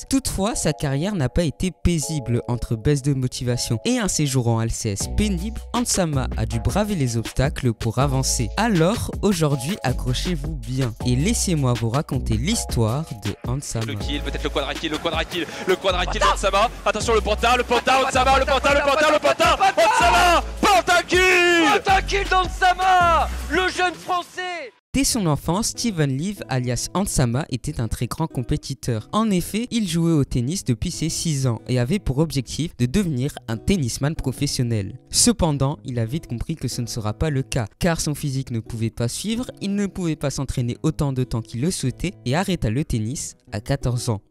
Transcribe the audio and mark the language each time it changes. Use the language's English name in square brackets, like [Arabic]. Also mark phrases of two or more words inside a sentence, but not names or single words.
[French] Toutefois, sa carrière n'a pas été paisible entre baisse de motivation et un séjour en LCS pénible. Hans Sama a dû braver les obstacles pour avancer. Alors, aujourd'hui, accrochez-vous bien et laissez-moi vous raconter l'histoire de Hans Sama. Le kill, peut-être le quadra-kill d'Hans Sama. Attention le panta, Hans Sama, le panta, Hans Sama, Penta-kill d'Hans Sama, le jeune français. Dès son enfance, Steven Liv alias Hans Sama était un très grand compétiteur. En effet, il jouait au tennis depuis ses 6 ans et avait pour objectif de devenir un tennisman professionnel. Cependant, il a vite compris que ce ne sera pas le cas, car son physique ne pouvait pas suivre, il ne pouvait pas s'entraîner autant de temps qu'il le souhaitait et arrêta le tennis à 14 ans.